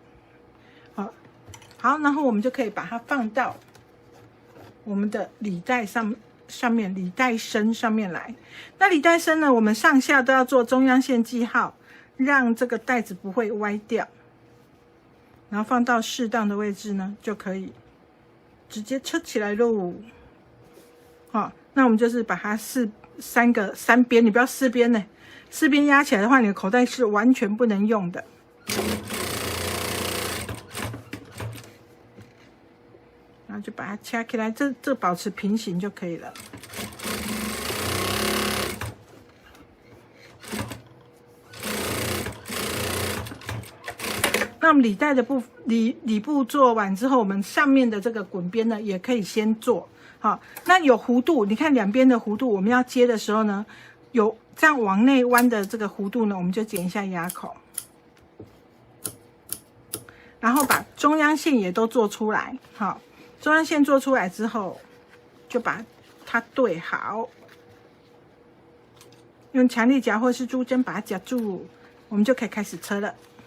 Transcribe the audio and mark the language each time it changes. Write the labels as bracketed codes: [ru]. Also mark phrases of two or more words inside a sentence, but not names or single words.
[zh] 好，然後我們就可以把它放到我們的裡帶上面，裡帶身上面來。那裡帶身呢，我們上下都要做中央線記號，讓這個袋子不會歪掉。然後放到適當的位置呢，就可以直接車起來嘍。好，那我們就是把它三邊，你不要4邊呢， 四邊壓起來的話，你的口袋是完全不能用的。然后就把它掐起來，這保持平行就可以了。那我們裡帶的裡部做完之後，我們上面的這個滾邊呢，也可以先做。好，那有弧度，你看兩邊的弧度，我們要接的時候呢，有這樣往內彎的這個弧度呢，我們就剪一下牙口，然後把中央線也都做出來。好，中央線做出來之後，就把它對好，用強力夾或是珠針把它夾住，我們就可以開始車了。